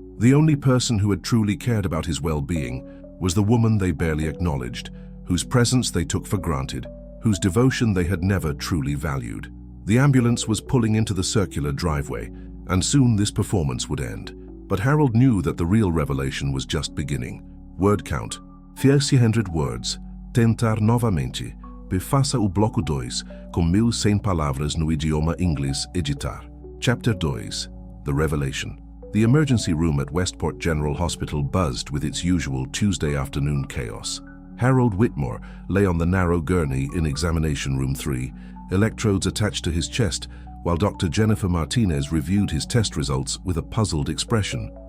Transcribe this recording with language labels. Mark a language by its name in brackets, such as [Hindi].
[English] The only person who had truly cared about his well-being was the woman they barely acknowledged, whose presence they took for granted, whose devotion they had never truly valued. The ambulance was pulling into the circular driveway, and soon this performance would end. But Harold knew that the real revelation was just beginning. Word count: 400 words. [Portuguese] Tentar novamente. Befaça o bloco 2, com 1100 palavras no idioma inglês editar. [English] Chapter 2. The Revelation. The emergency room at Westport General Hospital buzzed with its usual Tuesday afternoon chaos. Harold Whitmore lay on the narrow gurney in examination room 3, electrodes attached to his chest, while Dr. Jennifer Martinez reviewed his test results with a puzzled expression.